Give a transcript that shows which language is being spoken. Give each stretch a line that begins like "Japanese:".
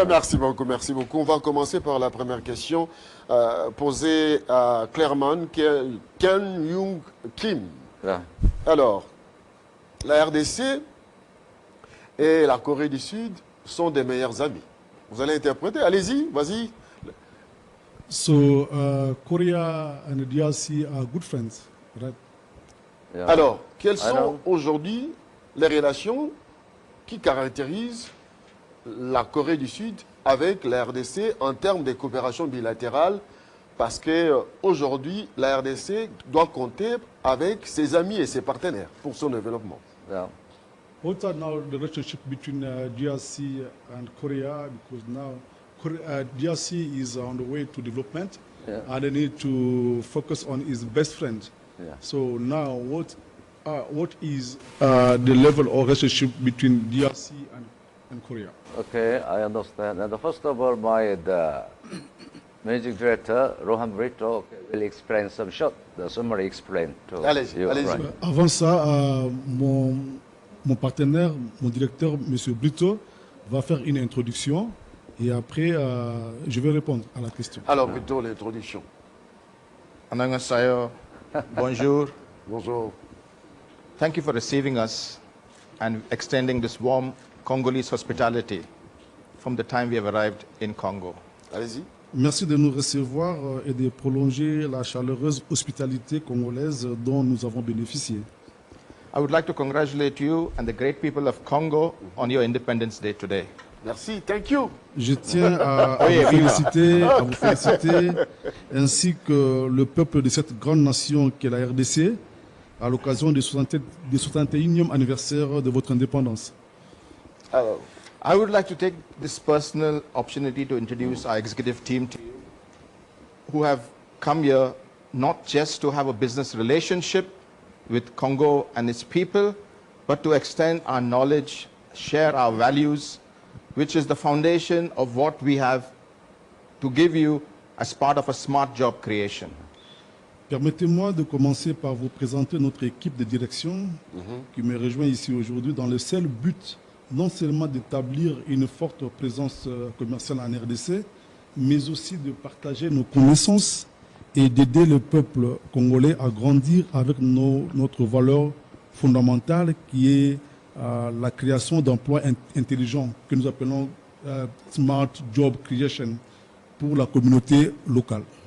French: Merci beaucoup, merci beaucoup. On va commencer par la première question posée à Clermont, Ken Young Kim.
English: Yeah.
French: Alors, la RDC et la Corée du Sud sont des meilleurs amis. Vous allez interpréter, allez-y, vas-y.
English: So Korea and DRC are good friends, right? Yeah.
French: Alors, quelles sont Alors. aujourd'hui les relations qui caractérisent la Corée du Sud avec la RDC en termes de coopération bilatérale? Parce qu'aujourd'hui, la RDC doit compter avec ses amis et ses partenaires pour son développement. Yeah.
English: What are now the relationship between DRC and Korea? Because now DRC is on the way to development, Yeah. and they need to focus on his best friend. Yeah. So now, what is the level of relationship between DRC and Korea? Okay, I understand. And first of all, the music director, Rohan Brito, will explain some short, the summary explain to
French: Allez-y,
English: you.
French: allez-y.
English: Right.
French: Avant ça, mon partenaire, mon directeur, M. Brito, va faire une introduction et après, je vais répondre à la question. Alors, plutôt l'introduction.
Korean: Annyeonghaseyo. Bonjour.
French: Bonjour.
English: Thank you for receiving us and extending this warm Congolese hospitality from the time we have arrived in Congo.
French: Allez-y. Merci de nous recevoir et de prolonger la chaleureuse hospitalité congolaise dont nous avons bénéficié.
English: I would like to congratulate you and the great people of Congo on your Independence Day today.
French: Merci,
English: thank you.
French: Je tiens à vous féliciter, ainsi que le peuple de cette grande nation qu'est la RDC, à l'occasion du 61e anniversaire de votre indépendance. Alors,
English: I would like to take this personal opportunity to introduce our executive team to you, who have come here not just to have a business relationship with Congo and its people, but to extend our knowledge, share our values, which is the foundation of what we have to give you as part of a smart job creation.
French: Permettez-moi de commencer par vous présenter notre équipe de direction qui me rejoint ici aujourd'hui dans le seul but non seulement d'établir une forte présence commerciale en RDC, mais aussi de partager nos connaissances et d'aider le peuple congolais à grandir avec notre valeur fondamentale qui est la création d'emplois intelligents que nous appelons Smart Job Creation pour la communauté locale.